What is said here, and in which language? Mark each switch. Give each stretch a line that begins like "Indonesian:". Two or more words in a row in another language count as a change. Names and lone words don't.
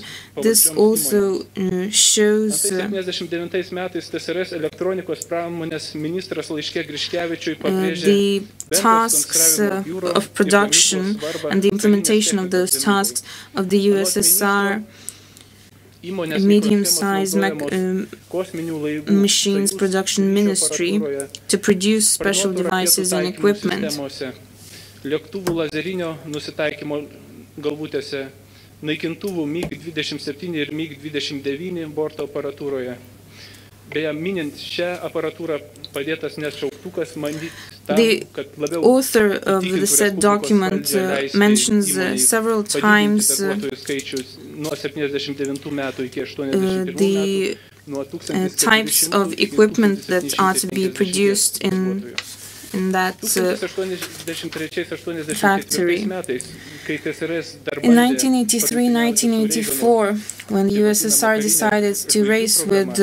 English: This also shows the tasks of production and the implementation of those tasks of the USSR medium-sized machines production ministry to produce special devices and equipment.
Lithuanian: Lėktuvų lazerinio nusitaikymo galvutėse, naikintuvų MiG-27 ir MiG-29 borto aparatūroje, Beje, minint šią aparatūrą padėtas net šauktukas manyti tam,
English: The
Lithuanian: kad labiau
English: author of the said document mentions several times
Lithuanian: nuo 79 metų iki 81
English: the types of equipment that are to be produced in that factory. In 1983-1984, when the USSR decided to race with